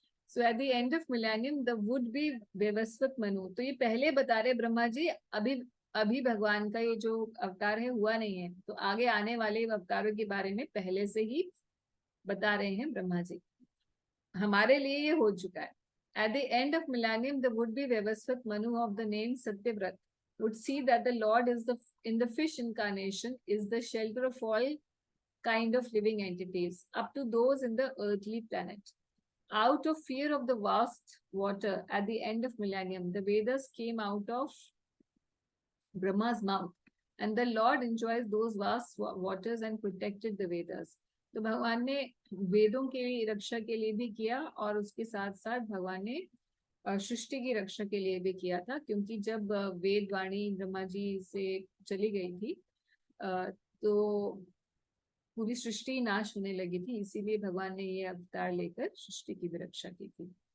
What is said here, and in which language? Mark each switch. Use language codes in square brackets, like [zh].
[en] So at the end of millennium the would be Vaivasvata Manu. [hi] तो ये पहले बता रहे ब्रह्मा जी, अभी भगवान का ये जो अवतार है हुआ नहीं है, तो आगे आने वाले अवतारों के बारे में पहले से ही बता रहे हैं ब्रह्मा जी। हमारे लिए ये हो चुका है। [en] At the end of millennium, the would-be Vivasvat Manu of the name Satyavrat would see that the Lord is in the fish incarnation is the shelter of all kind of living entities, up to those in the earthly planet. Out of fear of the vast water at the end of millennium, the Vedas came out of Brahma's mouth, and the Lord enjoys those vast waters and protected the Vedas. [hi] तो भगवान ने वेदों की रक्षा के लिए भी किया और उसके साथ साथ भगवान ने सृष्टि की रक्षा के लिए भी किया था, क्योंकि जब वेद वाणी ब्रह्मा जी से चली गई थी तो पूरी सृष्टि नाश होने लगी थी, इसीलिए भगवान ने ये अवतार लेकर सृष्टि की भी रक्षा की थी।